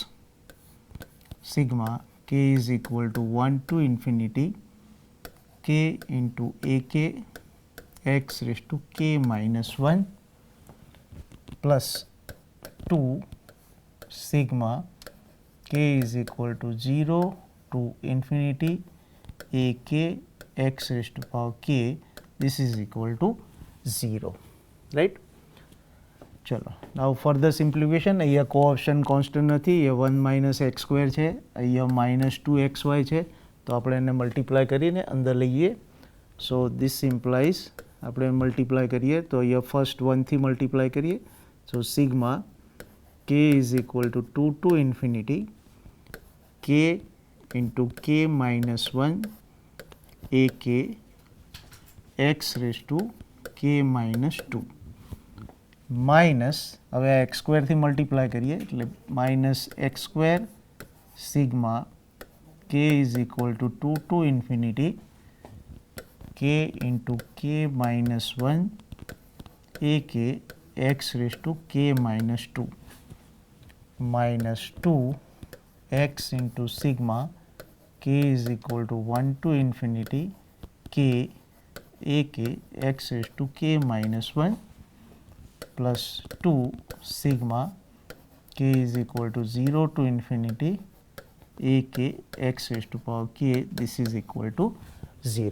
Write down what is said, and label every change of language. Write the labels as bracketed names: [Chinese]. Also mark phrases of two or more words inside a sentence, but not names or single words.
[English] sigma k is equal to 1 to infinity k into ak x raised to k minus 1 plus 2 sigma k is equal to 0 to infinity a k x raised to power k, this is equal to 0, right? ચલો, now further simplification. [Gujarati] અહીંયા [English] coefficient constant [Gujarati] નથી, એ [English] 1 minus x square [Gujarati] છે, અહીંયા [English] minus 2xy [Gujarati] છે, તો આપણે એને મલ્ટીપ્લાય કરીને અંદર લઈએ. [English] so this implies [Gujarati] આપણે મલ્ટીપ્લાય કરીએ તો અહીંયા ફર્સ્ટ 1 થી મલ્ટીપ્લાય કરીએ. [English] So sigma k is equal to 2 to infinity k into k minus 1 ak x raised to k minus 2 minus, [Gujarati] હવે આ [English] x square [Gujarati] થી મલ્ટીપ્લાય કરીએ એટલે [English] minus x square sigma k is equal to 2 to infinity k into k minus 1 ak x raised to k minus 2 minus 2 x into sigma k is equal to 1 to infinity k ak x raised to k minus 1 plus 2 sigma k is equal to 0 to infinity ak x raised to power k, this is equal to 0.